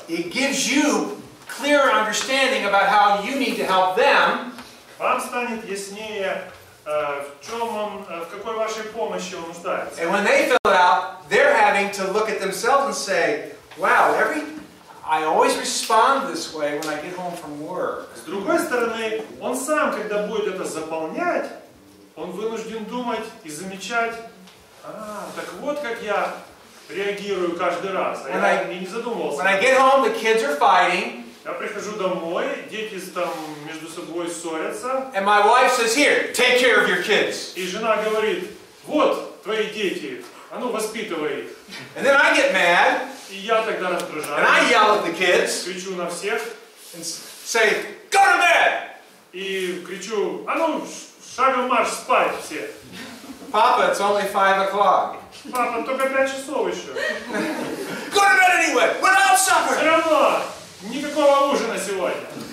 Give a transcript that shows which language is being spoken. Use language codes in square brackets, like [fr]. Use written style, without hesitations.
[en] It gives you clearer understanding about how you need to help them. [ru] Вам станет яснее, в какой вашей помощи он нуждается. [en] And when they fill it out, they're having to look at themselves and say, wow, I always respond this way when I get home from work. [ru] С другой стороны, он сам, когда будет это заполнять, он вынужден думать и замечать, так вот как я реагирую каждый раз. Я не задумывался. [en] When I get home, the kids are fighting. [ru] Я прихожу домой, дети там между собой ссорятся. [en] And my wife says, here, take care of your kids. [ru] И жена говорит, вот твои дети, а ну воспитывай их. [en] And then I get mad. [ru] И я тогда раздражаюсь. [en] And I yell at the kids. [ru] Кричу на всех. [en] And say, go to bed. [ru] И кричу, а ну шагом марш спать все. [en] Papa, it's only 5 o'clock. [ru] Папа, только 5 часов еще. [en] Go to bed anyway, without supper. [ru] Все равно, никакого ужина сегодня.